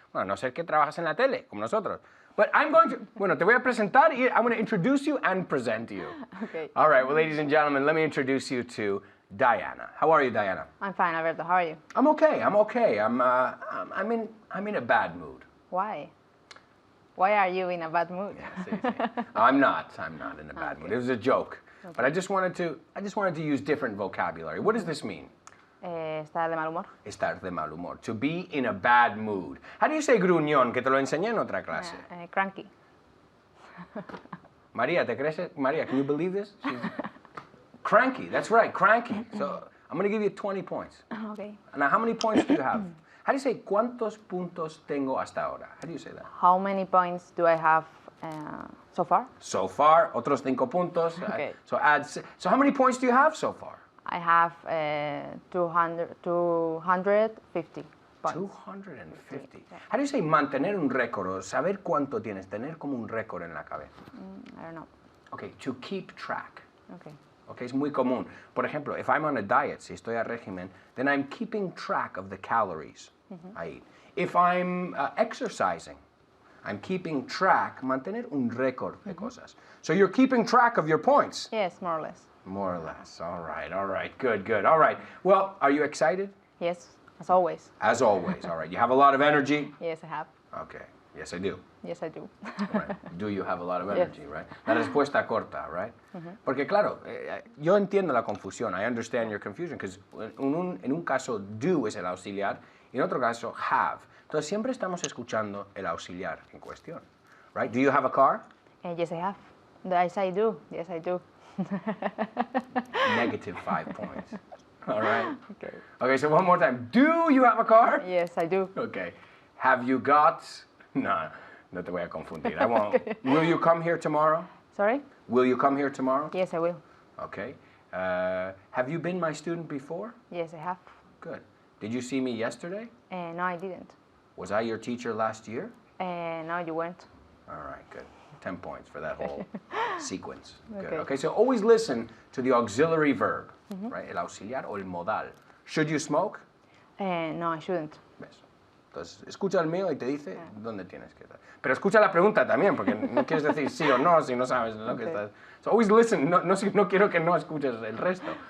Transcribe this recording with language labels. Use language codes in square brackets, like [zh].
[es] Bueno, a no ser que trabajas en la tele, como nosotros. [en] But I'm going to, [es] bueno, te voy a presentar y [en] I'm going to introduce you and present you. Okay. All right, well, ladies and gentlemen, let me introduce you to Diana. How are you, Diana? I'm fine, Alberto. How are you? I'm okay. I'm in a bad mood. Why? Why are you in a bad mood? [es] Sí, sí. [en] I'm not in a bad mood. It was a joke. Okay. But I just wanted to use different vocabulary. What does this mean? [es] Estar de mal humor. Estar de mal humor. [en] To be in a bad mood. How do you say [es] gruñón? Que te lo enseñé en otra clase. [en] Cranky. [es] Maria, ¿te crees? [en] Maria, can you believe this? She's cranky. That's right, cranky. So I'm going to give you 20 points. Okay. Now, how many points do you have? How do you say [es] cuántos puntos tengo hasta ahora? [en] How do you say that? How many points do I have so far? So far, [es] otros 5 puntos. [en] Okay. So how many points do you have so far? I have 250. points. [es] 250. [en] How do you say [es] mantener un récord o saber cuánto tienes? Tener como un récord en la cabeza. [en] I don't know. Okay, to keep track. Okay. Okay, [es] es muy común. Por ejemplo, [en] if I'm on a diet, [es] si estoy a régimen, [en] then I'm keeping track of the calories I eat. If I'm exercising, I'm keeping track, [es] mantener un récord de cosas. [en] So you're keeping track of your points. Yes, more or less. More or less. All right. Good. All right. Well, are you excited? Yes, as always. As always. All right. You have a lot of energy? Yes, I have. Okay. Yes, I do. Yes, I do. Right. Do you have a lot of energy, right? [es] La respuesta corta, right? Porque claro, yo entiendo la confusión. [en] I understand your confusion because [es] en un caso do es el auxiliar y en otro caso have. Entonces siempre estamos escuchando el auxiliar en cuestión, right? [en] Do you have a car? Yes, I have. Yes, I do. Yes, I do. Negative 5 points. All right. Okay. Okay, so one more time. Do you have a car? Yes, I do. Okay. Have you got... [es] No, no te voy a confundir. [en] I won't. Will you come here tomorrow? Sorry? Will you come here tomorrow? Yes, I will. Okay. Have you been my student before? Yes, I have. Good. Did you see me yesterday? No, I didn't. Was I your teacher last year? No, you weren't. All right, good. 10 points for that whole sequence. Good. Okay. Okay, so always listen to the auxiliary verb, right? [es] El auxiliar o el modal. [en] Should you smoke? No, I shouldn't. [es] ¿Ves? Entonces, escucha el mío y te dice dónde tienes que estar. Pero escucha la pregunta también, porque no quieres decir sí o no si no sabes lo que estás. [en] So always listen. [es] No quiero que no escuches el resto.